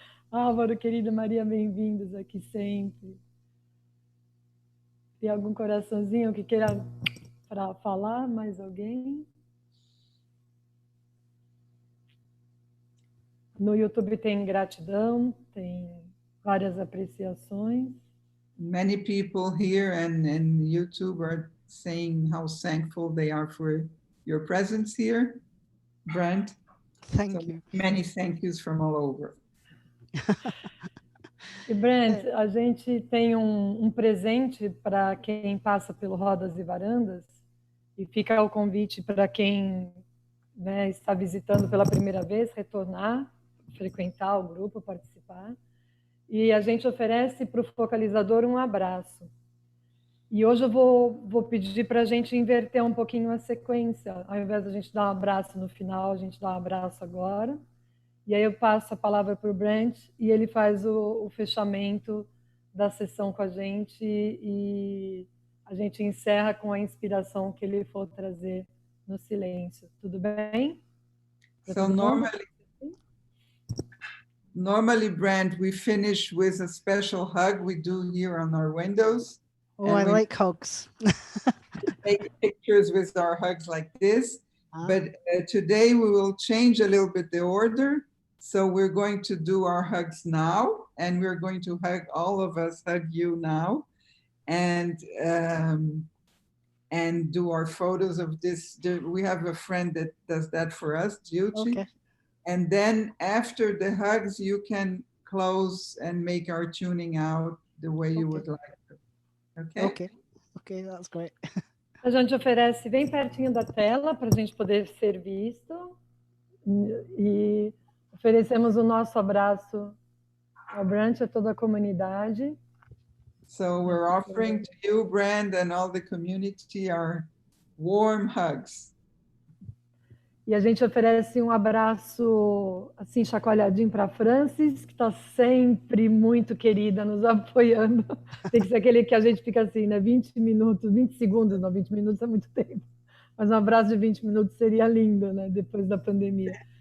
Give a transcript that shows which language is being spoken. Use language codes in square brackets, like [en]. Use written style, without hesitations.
[pt] Álvaro, querida Maria, bem-vindos aqui sempre. Tem algum coraçãozinho que queira para falar? Mais alguém? No YouTube tem gratidão, tem várias apreciações. [en] Many people here and YouTube are saying how thankful they are for your presence here, Brant. Thank you. Many thank yous from all over. [pt] E Brant, a gente tem um presente para quem passa pelo Rodas e Varandas, e fica o convite para quem, né, está visitando pela primeira vez, retornar, frequentar o grupo, participar. E a gente oferece para o focalizador um abraço. E hoje eu vou pedir para a gente inverter um pouquinho a sequência. Ao invés de a gente dar um abraço no final, a gente dá um abraço agora. E aí eu passo a palavra para o Brant e ele faz o fechamento da sessão com a gente, e a gente encerra com a inspiração que ele for trazer no silêncio. Tudo bem? [en] So normally, Brant, we finish with a special hug we do here on our windows. Oh, I like hugs. Take pictures with our hugs like this. But today we will change a little bit the order. So we're going to do our hugs now, and we're going to hug, all of us hug you now, and do our photos of this. We have a friend that does that for us, Gyuchi. Okay. And then after the hugs, you can close and make our tuning out the way you would like to. Okay? Okay. Okay, that's great. [pt] A gente oferece bem pertinho da tela para a gente poder ser visto, e oferecemos o nosso abraço ao Brant e a toda a comunidade. [en] So we're offering to you, Brant, and all the community our warm hugs. [pt] E a gente oferece um abraço assim chacoalhadinho para a Francis, que está sempre muito querida, nos apoiando. Tem que ser aquele que a gente fica assim, né? 20 minutos, 20 segundos, não, 20 minutos é muito tempo. Mas um abraço de 20 minutos seria lindo, né? Depois da pandemia.